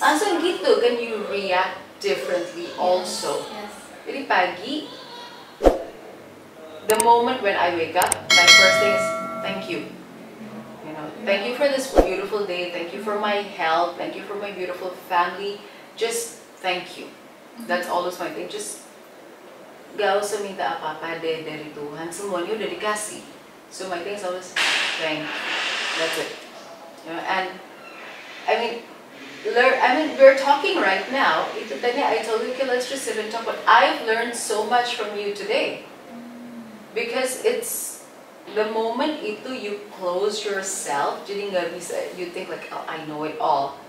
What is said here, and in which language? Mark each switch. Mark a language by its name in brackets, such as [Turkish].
[Indonesian] Langsung gitu, kan [English] you react differently also. Yes. [Indonesian] Jadi pagi, [English] the moment when I wake up, my first thing is thank you. You know, thank you for this beautiful day. Thank you for my health. Thank you for my beautiful family. Just thank you. That's always my thing. [Indonesian] Just gak usah minta apa-apa deh dari Tuhan. Semuanya udah dikasih. [English] So my thing is always thank you. That's it. You know, and I mean, I mean, we're talking right now. [Indonesian] Itu tadi [English] I told you, okay, let's just sit and talk. But I've learned so much from you today. Because it's the moment itu you close yourself, [Indonesian] jadi nggak bisa, [English] you think like, oh, I know it all.